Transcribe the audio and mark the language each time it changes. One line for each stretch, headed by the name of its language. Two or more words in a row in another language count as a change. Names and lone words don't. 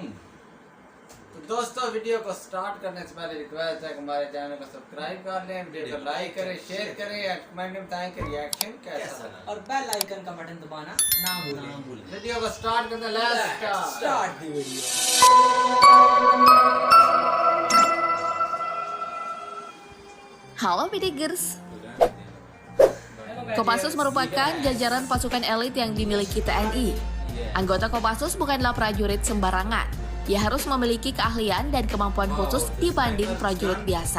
Hindi: तो दोस्तों, वीडियो को स्टार्ट करने से पहले रिक्वेस्ट है कि हमारे चैनल को सब्सक्राइब कर लें, वीडियो को लाइक करें, शेयर करें, कमेंट में बताएं कि रिएक्शन कैसा लगा और
English: bell icon
Hindi: का बटन दबाना ना भूलें। वीडियो को स्टार्ट करते हैं।
English: लेट्स start the video.
Indonesian: Halo Bidigers, Kopassus merupakan jajaran pasukan elit yang dimiliki TNI. Anggota Kopassus bukanlah prajurit sembarangan. Ia harus memiliki keahlian dan kemampuan khusus dibanding prajurit biasa.